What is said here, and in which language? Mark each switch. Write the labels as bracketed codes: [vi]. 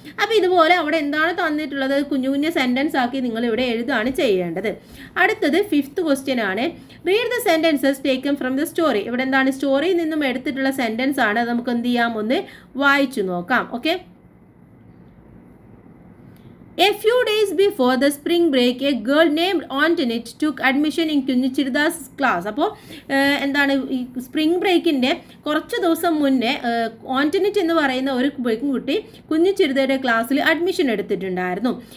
[ml] അപ്പോൾ ഇതുപോലെ അവിടെ എന്താണ് തന്നിട്ടുള്ളത് കുഞ്ഞു കുഞ്ഞു സെൻറ്റൻസ് ആക്കി നിങ്ങൾ ഇവിടെ എഴുതാണ് ചെയ്യേണ്ടത്. അടുത്തത് 5th ക്വസ്റ്റ്യൻ ആണ്. [en] Read the sentences taken from the story. [ml] ഇവിടെ എന്താണ്, സ്റ്റോറിയിൽ നിന്നും എടുത്തിട്ടുള്ള സെൻറ്റൻസ് ആണ്. അത് നമുക്ക് എന്ത് ചെയ്യാം, ഒന്ന് വായിച്ചു നോക്കാം. Okay. [en] A few days before the spring break, a girl named Antoinette took admission in കുഞ്ഞിച്ചിരുതാ's class. [ml] അപ്പോൾ എന്താണ്, ഈ സ്പ്രിംഗ് ബ്രേക്കിൻ്റെ കുറച്ച് ദിവസം മുന്നേ ഓൺറ്റനിറ്റ് എന്ന് പറയുന്ന ഒരു കുട്ടി കുഞ്ഞിച്ചിരുതയുടെ ക്ലാസ്സിൽ അഡ്മിഷൻ എടുത്തിട്ടുണ്ടായിരുന്നു.